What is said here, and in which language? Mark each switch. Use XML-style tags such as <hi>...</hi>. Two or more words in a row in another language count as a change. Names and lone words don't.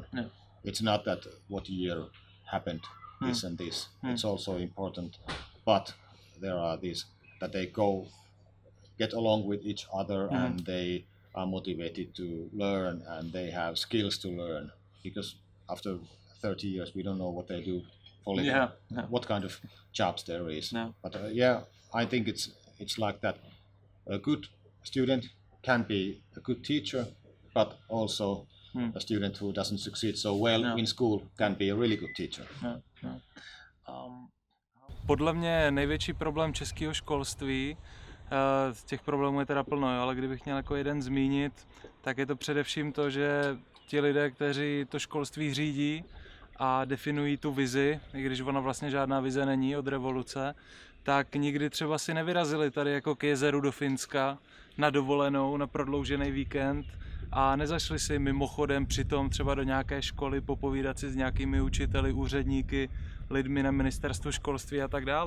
<en>It's not that what year happened this and this, it's also important, but there are these that they get along with each other, and they are motivated to learn, and they have skills to learn, because after 30 years we don't know what they do for living, what kind of jobs there is. But I think it's like that. A good student can be a good teacher, but also a student who doesn't succeed so well in school can be a really good teacher.</en> <cs>Podle mě největší problém českého školství, těch problémů je teda plno, ale kdybych měl jako jeden zmínit, tak je to především to, že ti lidé, kteří to školství řídí a definují tu vizi, i když ona vlastně žádná vize není od revoluce, tak nikdy třeba si nevyrazili tady jako k jezeru do Finska na dovolenou, na prodloužený víkend a nezašli si mimochodem přitom třeba do nějaké školy popovídat si s nějakými učiteli, úředníky, lidmi na ministerstvu školství a tak dále.</cs>